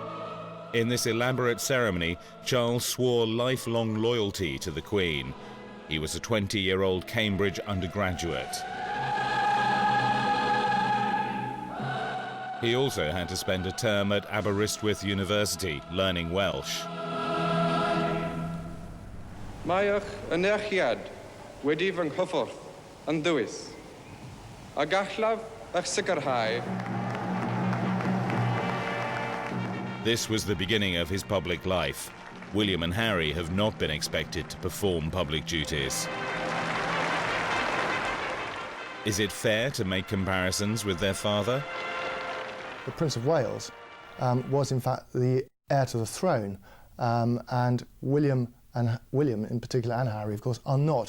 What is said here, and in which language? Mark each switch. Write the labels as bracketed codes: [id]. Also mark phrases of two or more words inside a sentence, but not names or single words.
[en] In this elaborate ceremony, Charles swore lifelong loyalty to the Queen. He was a 20-year-old Cambridge undergraduate. He also had to spend a term at Aberystwyth University, learning Welsh. [cy] Mae'ch anerchiad wedi fy nghyffwrdd yn dywys, a gallaf eich sicrhau. [en] This was the beginning of his public life. William and Harry have not been expected to perform public duties. Is it fair to make comparisons with their father? The Prince of Wales was in fact the heir to the throne, and William in particular, and Harry of course, are not.